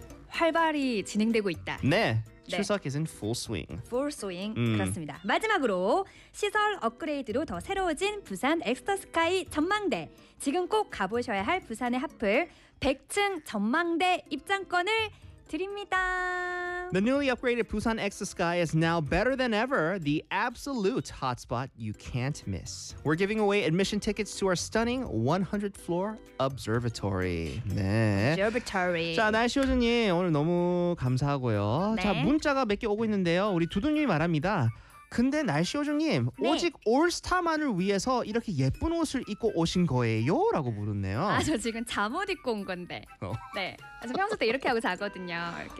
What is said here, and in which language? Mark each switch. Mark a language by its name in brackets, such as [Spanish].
[Korean] 활발히 진행되고 있다. [English] 네. 추석 네. is in full swing. Full swing. [Korean] 그렇습니다. 마지막으로 시설 업그레이드로 더 새로워진 부산 엑스터 스카이 전망대. 지금 꼭 가보셔야 할 부산의 핫플 100층 전망대 입장권을 드립니다. [English] The newly upgraded Busan Exa Sky is now better than ever, the absolute hotspot you can't miss. We're giving away admission tickets to our stunning 100th-floor observatory. [Korean] 네. [English] Observatory. [Korean] 자, 날씨 요정님 오늘 너무 감사하고요. 네. 자, 문자가 몇 개 오고 있는데요. 우리 두두님이 말합니다. 근데 날씨 요정님 네. 오직 올스타만을 위해서 이렇게 예쁜 옷을 입고 오신 거예요? 라고 물었네요. 아, 저 지금 잠옷 입고 온 건데. 네. 저 평소 때 이렇게 하고 자거든요.